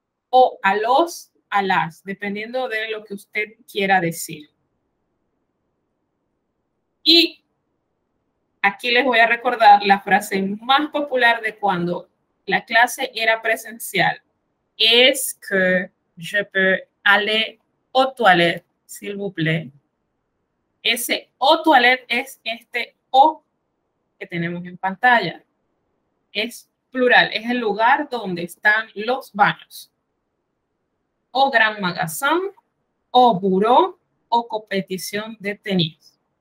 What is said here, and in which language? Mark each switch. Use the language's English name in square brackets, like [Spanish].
[Spanish] O a los, a las, dependiendo de lo que usted quiera decir. Y aquí les voy a recordar la frase más popular de cuando la clase era presencial. [French] Est-ce que je peux aller aux toilettes, s'il vous plaît? [Spanish] Ese [French] aux toilettes [Spanish] es este O que tenemos en pantalla. Es plural, es el lugar donde están los baños. O gran magasin, o bureau, o competición de tenis.